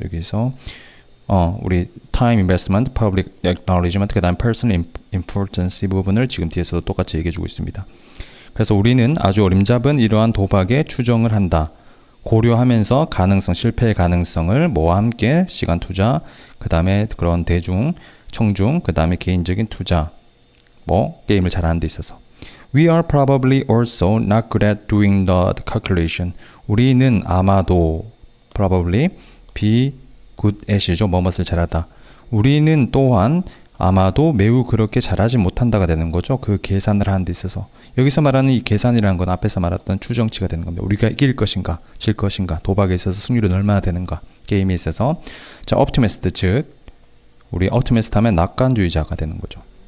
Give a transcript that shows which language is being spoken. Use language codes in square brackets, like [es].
[ko] 여기서 우리 time investment, public acknowledgement, 그 다음 personal importance 이 부분을 지금 뒤에서도 똑같이 얘기해주고 있습니다. 그래서 우리는 아주 어림잡은 이러한 도박에 추정을 한다. 고려하면서 가능성, 실패의 가능성을 뭐와 함께 시간 투자, 그 다음에 그런 대중, 청중, 그 다음에 개인적인 투자, 뭐 게임을 잘하는 데 있어서. [en] We are probably also not good at doing the calculation. [ko] 우리는 아마도 [en] probably be good at [ko] 이죠. 뭐뭇을 잘하다. 우리는 또한 아마도 매우 그렇게 잘하지 못한다가 되는 거죠. 그 계산을 하는 데 있어서. 여기서 말하는 이 계산이라는 건 앞에서 말했던 추정치가 되는 겁니다. 우리가 이길 것인가, 질 것인가, 도박에 있어서 승률은 얼마나 되는가, 게임에 있어서. 자, optimist, 즉 우리 optimist 하면 낙관주의자가 되는 거죠.